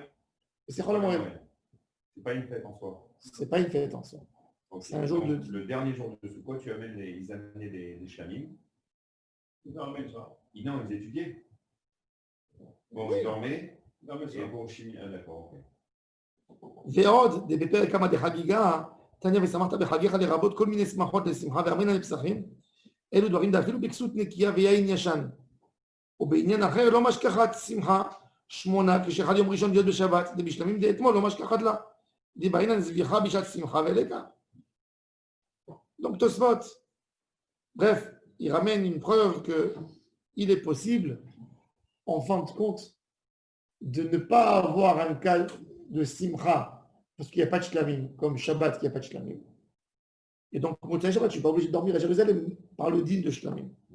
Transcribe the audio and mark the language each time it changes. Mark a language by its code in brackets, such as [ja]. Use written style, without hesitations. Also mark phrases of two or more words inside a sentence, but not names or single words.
[fr] Et c'est quoi le moyen? C'est pas une fête en soi. C'est pas une fête en soi. Ok. C'est un jour Donc, de- Le dernier jour de Sukkot, ils amenaient des shlamim. Ils dormaient, ça. Non, ils étudiaient. Bon, ils dormaient. Et bon, chimie. Ah, d'accord, ok. [he] ועוד, בפרק כמה דחגיגה, תניא ושמחת בחגיך לרבות כל מיני שמחות לשמחה ואמרינא לפסחים, אלו דברים דאפילו בכסות נקייה ויין ישן. ובעניין אחר לא משכחת שמחה שמונה, כשחל יום ראשון להיות בשבת, דבשלמים דאתמול לא משכחת לה. דבעינן זביחה בשעת שמחה ולקה. [fr] Donc Tosfot, bref, il ramène une preuve qu'il est possible, en fin de compte, de ne pas avoir un cas de simcha, parce qu'il n'y a pas de shlamim, comme Shabbat, qu'il n'y a pas de shlamim. Et donc, pour [he] מוצאי שבת, [fr] je ne suis pas obligé de dormir à Jérusalem par le din de shlamim.